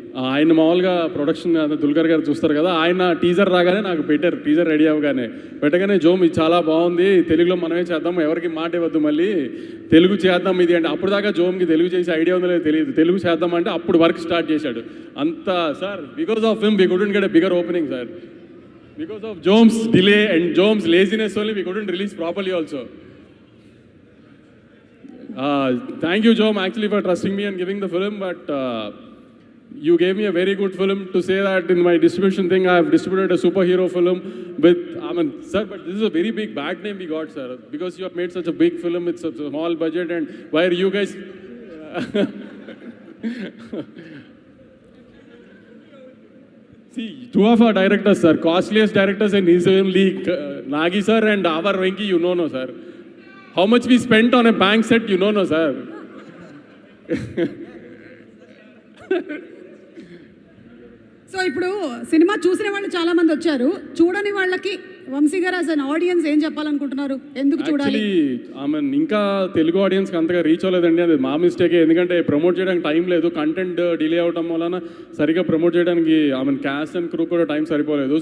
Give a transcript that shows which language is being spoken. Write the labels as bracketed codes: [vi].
[te] ఆయన మామూలుగా ప్రొడక్షన్ దుల్కర్ గారు చూస్తారు కదా, ఆయన టీజర్ రాగానే నాకు పెట్టారు. టీజర్ రెడీ అవ్వగానే పెట్టగానే, జోమ్ ఇది చాలా బాగుంది, తెలుగులో మనమే చేద్దాం, ఎవరికి మాట ఇవ్వద్దు, మళ్ళీ తెలుగు చేద్దాం ఇది అంటే. అప్పుడు దాకా జోమ్కి తెలుగు చేసే ఐడియా ఉందో లేదో తెలియదు. తెలుగు చేద్దాం అంటే అప్పుడు వర్క్ స్టార్ట్ చేశాడు. [en] అంతా sir, because of him we couldn't get a bigger opening sir. Because of Jome's delay and Jome's laziness only, we couldn't release properly also. Thank you, Jome, actually for trusting me and giving the film, but you gave me a very good film to say that in my distribution thing, I have distributed a superhero film with, sir, but this is a very big bad name we got, sir, because you have made such a big film with such a small budget, and why are you guys... See, two of our directors, sir, costliest directors in his own league, Nagi sir and our Venki, you know, no, sir. How much we spent on a bank set, you know, no, sir. [te] So ఇప్పుడు cinema చూసిన వాళ్ళు చాలా మంది వచ్చారు, చూడని వాళ్ళకి వంశీ గారు as an audience ఏం చెప్పాలనుకుంటున్నారు? ఎందుకు చూడాలి? ఇంకా తెలుగు ఆడియన్స్కి అంతగా రీచ్ అవ్వలేదండి, అది మా మిస్టేకే. ఎందుకంటే ప్రమోట్ చేయడానికి టైం లేదు, కంటెంట్ డిలే అవడం వలన సరిగా ప్రమోట్ చేయడానికి క్యాస్ట్ అండ్ క్రూ కూడా టైం సరిపోలేదు.